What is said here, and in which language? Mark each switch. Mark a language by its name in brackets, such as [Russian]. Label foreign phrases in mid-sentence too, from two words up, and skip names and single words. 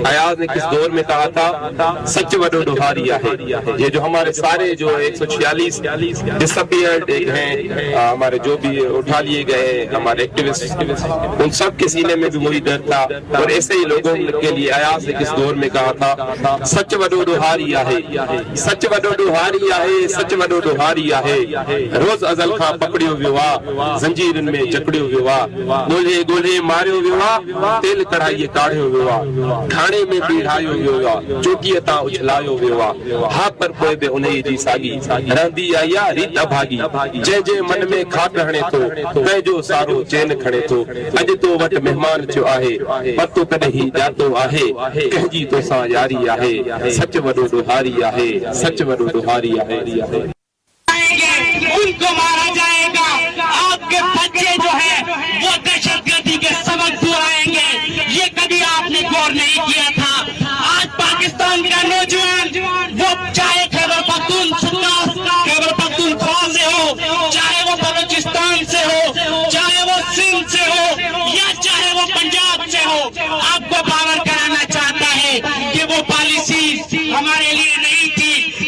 [Urdu] ایاز نے کس دور میں کہا تھا, [Sindhi] सच वडो डुहारिया है। [Urdu] یہ جو ہمارے سارے جو 146 ڈس اپیئرڈ ہیں، ہمارے جو بھی اٹھا لیے گئے ہمارے ایکٹیوسٹ، ان سب کے سینے میں بھی وہی ڈر تھا. اور ایسے ہی لوگوں کے لیے ایاز نے کس دور میں کہا تھا, [Sindhi] सच वडो डुहारिया है, सच वडो डुहारिया है, [Urdu] सच वडो डुहारिया है। [Sindhi] रोज अजल खां पकड़ियो विवाह, जंजीरन में जकड़ियो विवाह, गोले गोले मारियो विवाह, तेल कढ़ाई काढ़ियो विवाह, खाने में पीढ़ायो विवाह, चौकी ता उछलायो विवाह, हाथ पर पोए बे उन्हें जी सागी, रंदी आया रीत अभागी, जे जे मन में खाट रहने तो तै जो सारो चैन खणे तो, अज तो वट मेहमान जो आहे, पतो कदे ही जातो आहे, कहजी तो सा यारी आहे, सच वडो डुहारी आहे, सच वडो डुहारी आहे। [Urdu] ان کو مارا جائے گا، آپ کے بچے جو ہے وہ دہشت گردی کے سبق دہرائیں گے. یہ کبھی آپ نے غور نہیں کیا تھا۔ آج پاکستان کا نوجوان وہ چاہے خیبر پختونخوا سے ہو، چاہے وہ بلوچستان سے ہو، چاہے وہ سندھ سے ہو، یا چاہے وہ پنجاب سے ہو، آپ کو پاور کرانا چاہتا ہے کہ وہ پالیسی ہمارے لیے نہیں تھی.